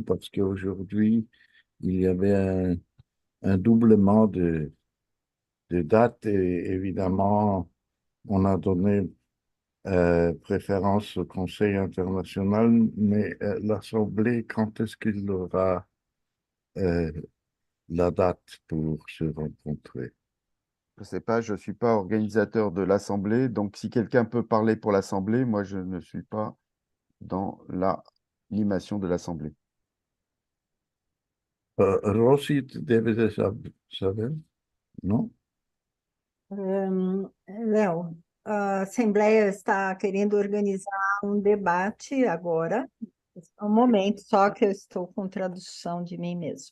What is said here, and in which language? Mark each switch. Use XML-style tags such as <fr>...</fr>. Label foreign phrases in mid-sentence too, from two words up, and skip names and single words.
<fr>Parce qu'aujourd'hui, il y avait un doublement de dates et évidemment, on a donné préférence au Conseil international, mais l'Assemblée, quand est-ce qu'il aura la date pour se rencontrer? Je ne sais pas, je ne suis pas organisateur de l'Assemblée, donc si quelqu'un peut parler pour l'Assemblée, moi je ne suis pas dans l'animation de l'Assemblée.</fr> <pt>Rossi deve saber, non? Léo, a Assembleia está querendo organizar um debate agora. Um momento, só que eu estou com tradução de mim mesmo.</pt>